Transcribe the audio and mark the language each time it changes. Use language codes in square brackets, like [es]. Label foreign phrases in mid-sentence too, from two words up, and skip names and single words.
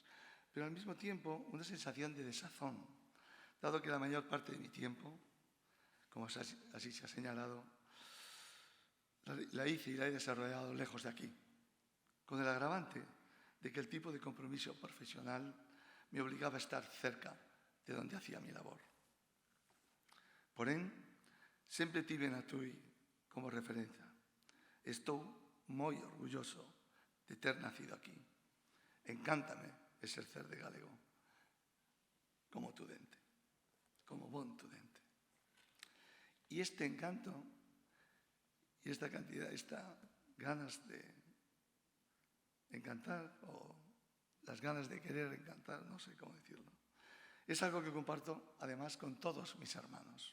[es] Pero al mismo tiempo una sensación de desazón, dado que la mayor parte de mi tiempo, como así se ha señalado, la hice y la he desarrollado lejos de aquí, con el agravante de que el tipo de compromiso profesional me obligaba a estar cerca de donde hacía mi labor. [gl] Porén, sempre tive a Tui como referencia. Estou moi orgulloso de ter nacido aquí. Encántame exercer de galego como tudente, como bon tudente. [es] Y este encanto y esta cantidad, estas ganas de encantar o las ganas de querer encantar, no sé cómo decirlo, es algo que comparto además con todos mis hermanos.